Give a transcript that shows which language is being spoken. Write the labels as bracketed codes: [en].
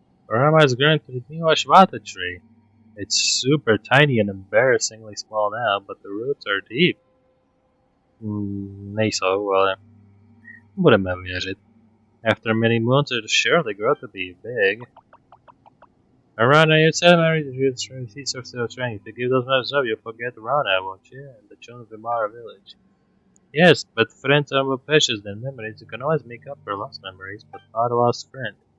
[en] Rama is growing to the new Ashvata tree. It's super tiny and embarrassingly small now, but the roots are deep. [cs] Nejsou, ale budeme věřit. [en] After many moons, it'll surely grow to be big. Arana, you said married the roots from the seeds of strength. To give those matters up, you'll forget Arana, won't you? And the children of Vimara village. Yes, but friends are more precious than memories. You can always make up for lost memories, but not a lost friend.